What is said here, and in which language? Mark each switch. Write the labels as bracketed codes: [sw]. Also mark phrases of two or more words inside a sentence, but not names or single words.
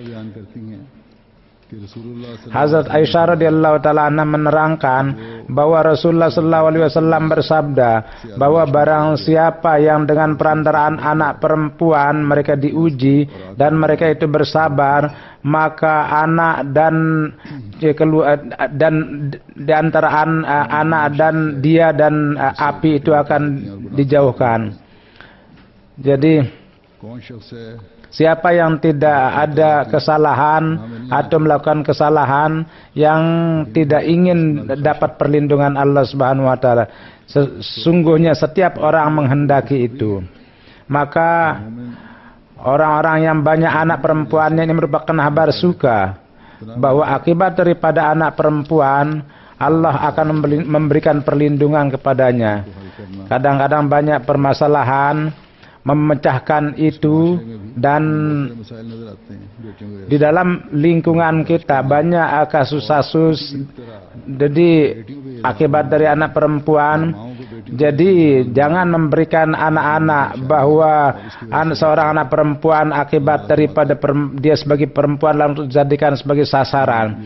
[id] Hazrat Aisyah [ar] رضي الله تعالى عنها [id] menerangkan bahwa Rasulullah [ar] صلى الله عليه وسلم [id] bersabda bahwa barang siapa yang dengan perantaraan anak perempuan mereka diuji dan mereka itu bersabar, maka anak dan di antara anak dan dia dan api itu akan dijauhkan. Jadi [ur] کون شخص ہے [id] Siapa yang tidak ada kesalahan atau melakukan kesalahan yang tidak ingin dapat perlindungan Allah [ar] سبحانه وتعالى. [id] Sesungguhnya setiap orang menghendaki itu. Maka orang-orang yang banyak anak perempuannya ini merupakan kabar suka bahwa akibat daripada anak perempuan Allah akan memberikan perlindungan kepadanya. Kadang-kadang banyak permasalahan memecahkan itu, dan [ur] مسائل نظر آتے ہیں بیٹیوں کے [id] di dalam lingkungan kita banyak kasus-kasus jadi akibat dari anak perempuan. Jadi jangan memberikan anak-anak bahwa seorang anak perempuan akibat daripada dia sebagai perempuan lalu dijadikan sebagai sasaran.